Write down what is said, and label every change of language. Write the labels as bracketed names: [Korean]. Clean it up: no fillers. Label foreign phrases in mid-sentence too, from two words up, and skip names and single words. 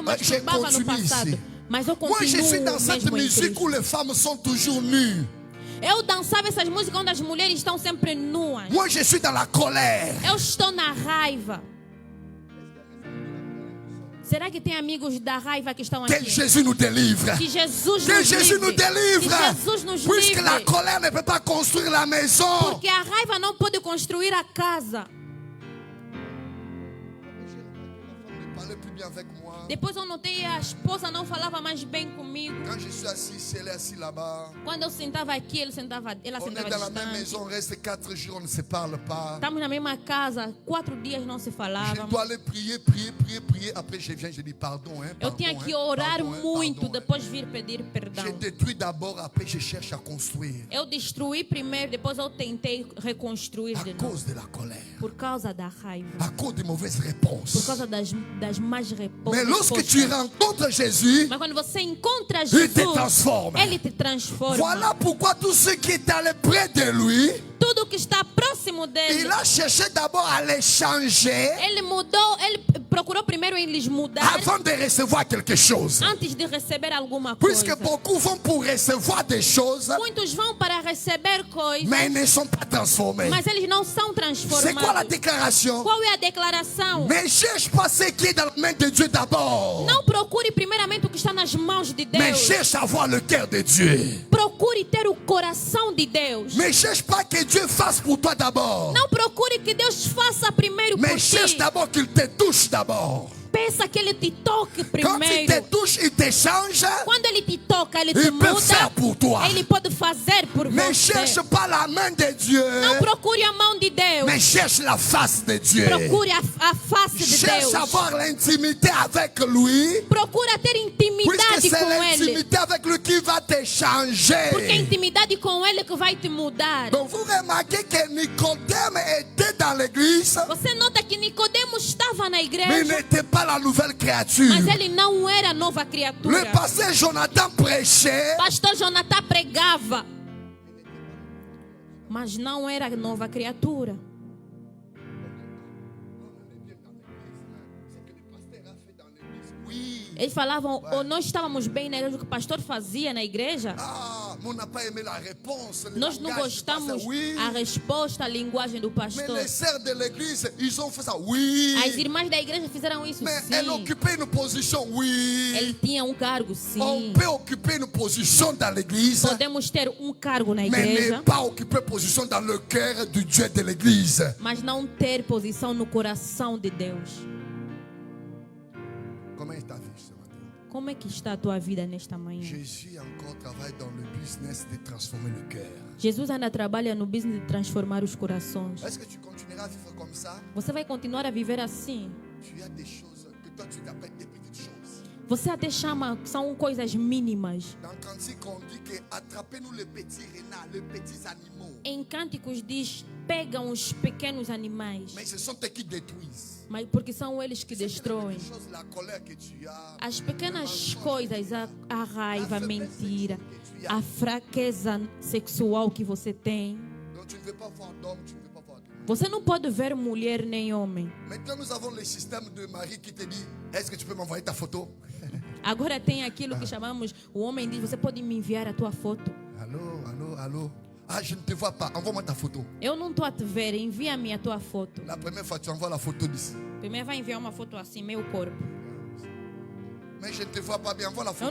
[French] Je [Portuguese] masturbava no [French] continue [Portuguese] passado. [French] ici. [Portuguese] Mas eu [French] Moi, je suis [Portuguese] continuo [French] dans cette [Portuguese] mesmo em [French] musique [Portuguese] Cristo. [French] où les femmes sont toujours nues. [Portuguese] Eu dançava essas músicas onde as mulheres estão sempre nuas. [French] Moi, je suis dans la colère. [Portuguese] Eu estou na raiva. Será que tem amigos da raiva que estão [French] Que [Portuguese] aqui? [French] Jésus nous délivre. [Portuguese] Que Jesus Que nos [French] Jésus nous [Portuguese] livre. [French] délivre. [Portuguese] Que Jesus nos [French] Puisque la [Portuguese] livre. [French] colère ne peut pas construire la maison. [Portuguese] Porque a raiva não pode construir a casa. [French] Ne parlez plus bien avec moi. [Portuguese] Depois eu notei a esposa não falava mais bem comigo. [French] Quand je suis assis, elle est assise là-bas. [Portuguese] Quando eu sentava aqui, ela [French] On [Portuguese] sentava [French] est dans la même [Portuguese] distante. [French] maison, on reste 4 jours, on ne se parle pas. [Portuguese] Estamos na mesma casa, 4 dias não se [French] Je [Portuguese] falávamos. [French] dois aller prier. Après, je viens, je dis pardon. [Portuguese] Eu [French] Pardon, [Portuguese] tinha que orar [French] pardon, [Portuguese] muito, [French] pardon. [Portuguese] depois vir pedir perdão. [French] Je détruis d'abord, après je cherche à construire. [Portuguese] Eu destruí primeiro, depois eu tentei reconstruir [French] À [Portuguese] de novo. [French] cause de la colère, [Portuguese] Por causa da raiva. [French] à cause des mauvaises [Portuguese] Por [French] réponses. [Portuguese] causa das más mais [French] Mais lorsque tu [Portuguese] respostas. [French] rencontres Jésus, [Portuguese] Mas quando você encontra [French] il te [Portuguese] Jesus, [French] transforme. [Portuguese] Ele te transforma. [French] Voilà pourquoi tout ce qui est allé près de lui, [Portuguese] Tudo que está próximo dele, [French] il a cherché d'abord à les changer [Portuguese] Ele mudou, Ele procurou primeiro em lhes mudar [French] avant de recevoir quelque chose. [Portuguese] antes de receber alguma [French] Puisque [Portuguese] coisa. [French] beaucoup vont pour recevoir des choses, [Portuguese] Muitos vão para receber coisas, [French] mais ils ne sont pas transformés. [Portuguese] mas eles não são [French] C'est quoi la [Portuguese] transformados. [French] déclaration? [Portuguese] Qual é a declaração? [French] Ne cherche pas ce qui est dans la main de Dieu d'abord, [Portuguese] Não procure primeiramente o que está nas mãos de [French] mais [Portuguese] Deus. [French] cherche à voir le cœur de Dieu. [Portuguese] Procure ter o coração de Deus. [French] Ne cherche pas que Dieu fasse pour toi d'abord, [Portuguese] Não procure que Deus faça primeiro por [French] mais cherche [Portuguese] ti. [French] d'abord qu'il te touche d'abord. [Portuguese] Peça que Ele te toque [French] Quand il te [Portuguese] primeiro. [French] touche, il te change. [Portuguese] Quando Ele te toca, Ele te [French] Il peut faire [Portuguese] muda. [French] pour toi. [Portuguese] Ele pode fazer por [French] Ne [Portuguese] você. [French] cherche pas la main de Dieu, [Portuguese] Não procure a mão de Deus. [French] mais cherche la face de Dieu. [Portuguese] Procure a face de [French] Cherche [Portuguese] Deus. [French] à avoir l'intimité avec lui, [Portuguese] Procura ter [French] puisque [Portuguese] intimidade [French] c'est [Portuguese] com Ele. [French] l'intimité avec lui qui va te [Portuguese] Porque é a [French] changer. [Portuguese] intimidade com Ele que vai te mudar. [French] Donc vous remarquez que Nicodème était dans l'église, [Portuguese] Você nota que Nicodemos estava na [French] mais il [Portuguese] igreja, [French] n'était pas la nouvelle créature. [Portuguese] mas ele não era nova criatura. [French] Le pasteur Jonathan prêchait, [Portuguese] Pastor Jonathan pregava, mas não era nova criatura. [French] oui. [Portuguese] Eles falavam, ou nós estávamos bem na igreja, o que o pastor fazia na igreja. [French] Ah, mais on n'a pas aimé la réponse. Le [Portuguese] Nós não [French] langage du pasteur, [Portuguese] gostamos [French] oui. [Portuguese] a resposta, a linguagem do [French] Mais [Portuguese] pastor. [French] les sœurs de l'église, ils ont fait ça, oui. [Portuguese] As irmãs da igreja fizeram isso, [French] Mais elle [Portuguese] sim. [French] occupait une position, oui. [Portuguese] Ele tinha um cargo, [French] On [Portuguese] sim. [French] peut occuper une position dans l'église, [Portuguese] Podemos ter um cargo na [French] mais ne [Portuguese] igreja, [French] pas occuper position dans le cœur du Dieu de l'église. [Portuguese] mas não ter posição no coração de Deus. [French] Comment est ta vie ce matin? [Portuguese] Como é que está a tua vida nesta manhã? [French] Jésus encore travaille dans le business de transformer le cœur. [Portuguese] Jesus ainda trabalha no business de transformar os corações. [French] Est-ce que tu continueras à vivre comme ça? [Portuguese] Você vai continuar a viver assim? [French] Tu as des choses que toi tu appelles des petites choses. [Portuguese] Você até chama que são coisas mínimas. [French] Dans le cantique, on dit que attrapez-nous les petits renards, les petits animaux. [Portuguese] Em Cânticos diz, pegam os pequenos animais, [French] Mais ce sont eux qui détruisent. [Portuguese] mas porque são eles que destroem. [French] Les choses, la colère que tu as, [Portuguese] As pequenas coisas, a raiva, a mentira, a fraqueza sexual que você tem. [French] donc tu ne veux pas voir d'homme, tu ne veux pas voir de femme. [Portuguese] Você não pode ver mulher nem homem. [French] Maintenant, nous avons le système de Marie qui te dit, est-ce que tu peux m'envoyer ta photo? [Portuguese] Agora tem aquilo que chamamos, o homem diz, você pode me enviar a tua foto. [French] Allô, allô, allô. Ah, je ne te vois pas, envoie-moi ta photo. [Portuguese] Eu não estou a te ver, envia-me a tua foto. [French] La première fois, tu envoies la photo d'ici. [Portuguese] Primeiro vai enviar uma foto assim, meu corpo. [French] Mais je ne te vois pas bien, envoie la photo.